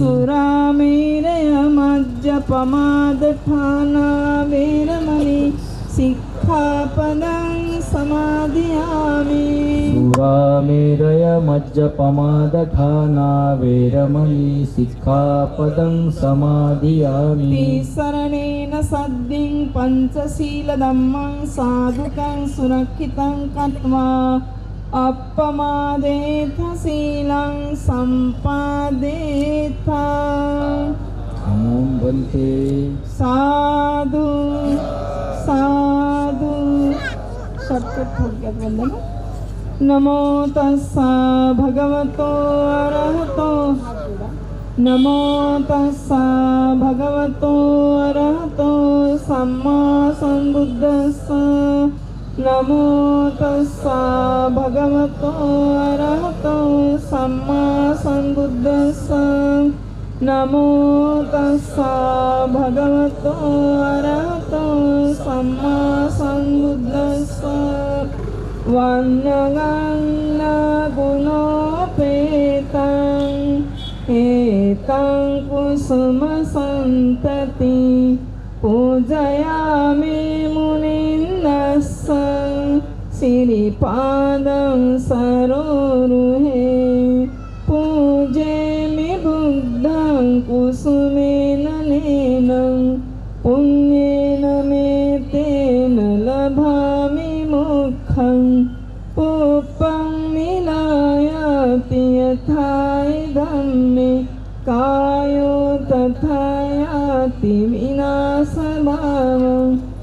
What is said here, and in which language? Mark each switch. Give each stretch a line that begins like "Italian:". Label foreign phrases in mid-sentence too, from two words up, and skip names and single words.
Pali: सुरामेरयमज्जपमादठाना वेरमणि सिक्खापदं समाधियामि सुरामेरय मज्जपमादठाना वेरमणि सिक्खापदं समाधियामि तिसरणेन सद्दिं पञ्चशीलधम्मं साधुकं सुरक्षितं कृत्वा अपमादेथ शीलं सम्पादेथ ॐ भन्ते साधु साधु
Marathi: शॉर्टकट थोडक्यात बोलले ना नमो
Pali: तस्सा भगवतो अरहतो नमो तस्सा भगवतो अरहतो सम्मा संबुद्धस्स नमो तस्सा भगवतो अरहतो सम्मा संबुद्धस्स नमो तस्सा भगवतो अरहतो सम्मा संबुद्धस्स वन्यगन्नगुणोपेतं एतं कुसुमसन्तति पूजयामि मुनिन्दस्स श्रीपादं सरोरुहे पूजेमि बुद्धं कुसुमेन नेनं पुण्येन मे तेन लभामि मोक्षं पुष्पं मिलायाति यथा धम्मे कायो तथा याति विनाशभावं